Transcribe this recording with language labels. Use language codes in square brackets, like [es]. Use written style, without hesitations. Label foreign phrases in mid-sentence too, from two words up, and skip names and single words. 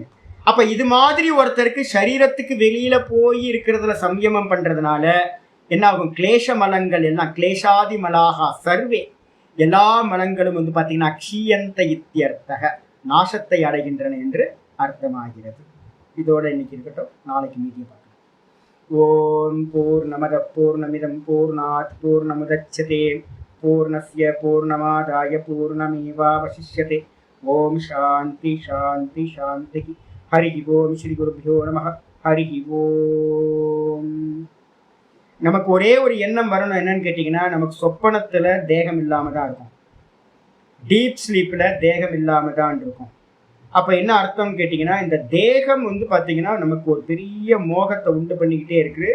[ta] அப்போ இது மாதிரி ஒருத்தருக்கு சரீரத்துக்கு வெளியில போய் இருக்கிறதுல சம்யமம் பண்றதுனால என்ன ஆகும்? கிளேஷ மலங்கள் எல்லாம் [sa] क्लेशादि मलाः सर्वे, [ta] எல்லா மலங்களும் வந்து பார்த்தீங்கன்னா [sa] क्षीयन्त इत्यर्थः, [ta] நாசத்தை அடைகின்றன என்று அர்த்தமாகிறது. இதோட இன்னைக்கு இருக்கட்டும், நாளைக்கு மீதியை பார்க்கலாம். [sa] ॐ पूर्णमदः पूर्णमिदं पूर्णात् पूर्णमुदच्यते पूर्णस्य पूर्णमादाय पूर्णमेवावशिष्यते. ॐ शान्तिः शान्तिः शान्तिः। हरि ॐ। श्री गुरुभ्यो नमः. हरि ॐ. [ta] நமக்கு ஒரே ஒரு எண்ணம் வரணும். என்னன்னு கேட்டிங்கன்னா, நமக்கு சொப்பனத்தில் தேகம் இல்லாமல் தான் இருக்கும், [en] deep sleepல் [ta] தேகம் இல்லாமல் தான் இருக்கும். அப்போ என்ன அர்த்தம்னு கேட்டிங்கன்னா, இந்த தேகம் வந்து பார்த்தீங்கன்னா நமக்கு ஒரு பெரிய மோகத்தை உண்டு பண்ணிக்கிட்டே இருக்குது.